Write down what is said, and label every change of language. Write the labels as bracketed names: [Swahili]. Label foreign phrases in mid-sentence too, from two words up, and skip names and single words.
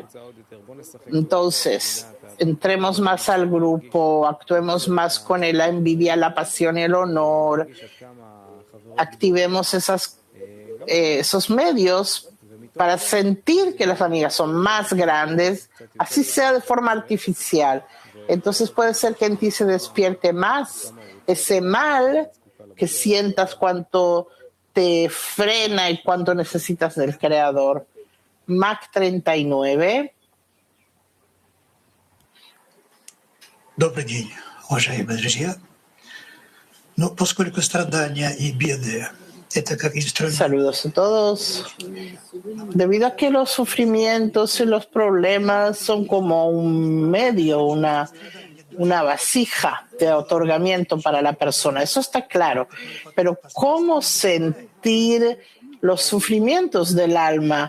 [Spanish] Entonces, entremos más al grupo, actuemos más con la envidia, la pasión y el honor, activemos esos medios para sentir que las amigas son más grandes, así sea de forma artificial. Entonces puede ser que en ti se despierte más ese mal, que sientas cuánto te frena y cuánto necesitas del Creador. Mac 39. [Russian] Добрый день, уважаемые друзья. Но поскольку страдания и беды — это как инструмент. [Spanish] Saludos a todos. Debido a que los sufrimientos y los problemas son como un medio, una vasija de otorgamiento para la persona, eso está claro. Pero ¿cómo sentir los sufrimientos del alma?